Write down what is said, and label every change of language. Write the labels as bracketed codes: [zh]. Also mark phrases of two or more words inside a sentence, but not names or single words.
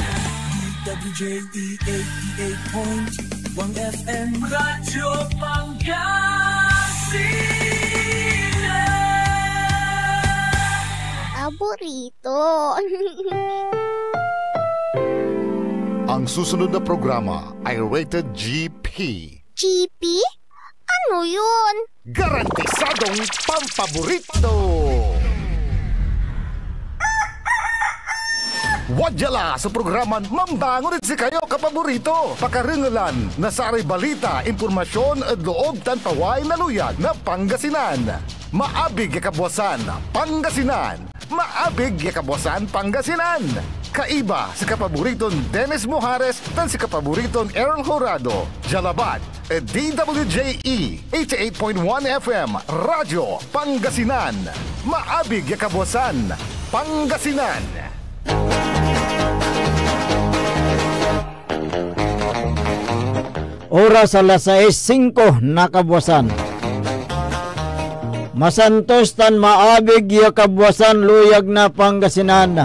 [tl] DWJE 88.1 FM Radyo Pangasinan. Paborito. Ang susunod na programa ay [en] rated GP. [tl] GP? Ano yun? Garantisadong pampaborito. [pag] Wadyala sa programan Mambangon si kayo kapaborito. Pakaringalan na saray balita, impormasyon at loob tantaway na luyag na Pangasinan. Maabig yakabwasan Pangasinan. Maabig yakabwasan Pangasinan. Kaiba sa kapaboriton Dennis Mojares tan si kapaboriton Errol Horado. Jalabat DWJE 88.1 FM Radyo Pangasinan. Maabig yakabwasan Pangasinan. Oras alas 6:05 na kabwasan. Masantos tan maabig ya kabwasan luyag na Pangasinan.